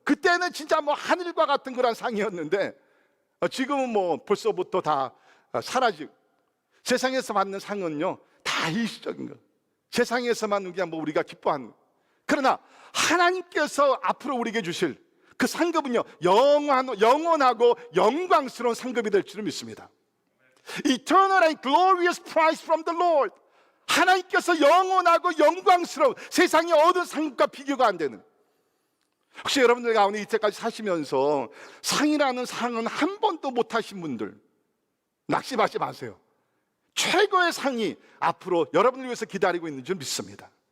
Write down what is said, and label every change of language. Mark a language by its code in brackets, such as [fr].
[ko] 그때는 진짜 뭐 하늘과 같은 그런 상이었는데 지금은 뭐 벌써부터 다 사라지고, 세상에서 받는 상은요 다 일시적인 거예요. 세상에서만 그냥 뭐 우리가 기뻐하는 거예요. 그러나 하나님께서 앞으로 우리에게 주실 그 상급은요 영원하고 영광스러운 상급이 될 줄을 믿습니다. [en] Eternal and glorious prize from the Lord. [ko] 하나님께서 영원하고 영광스러운 세상에 얻은 상급과 비교가 안 되는, 혹시 여러분들 가운데 이때까지 사시면서 상이라는 상은 한 번도 못 하신 분들 낙심하지 마세요. 최고의 상이 앞으로 여러분을 위해서 기다리고 있는 줄 믿습니다.